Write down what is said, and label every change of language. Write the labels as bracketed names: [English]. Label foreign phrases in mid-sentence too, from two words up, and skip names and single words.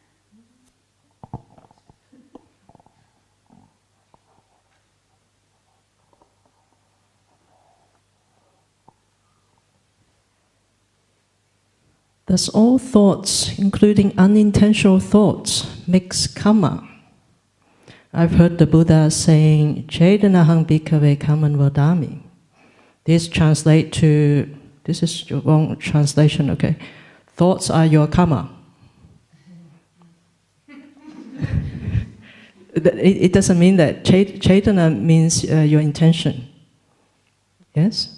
[English] Does all thoughts, including unintentional thoughts, mix karma? I've heard the Buddha saying, [Pali] Chedanahang bhikkhave kaman vadami. [English] This translates to, this is your wrong translation, okay? Thoughts are your karma. It doesn't mean that. Chetana means your intention. Yes?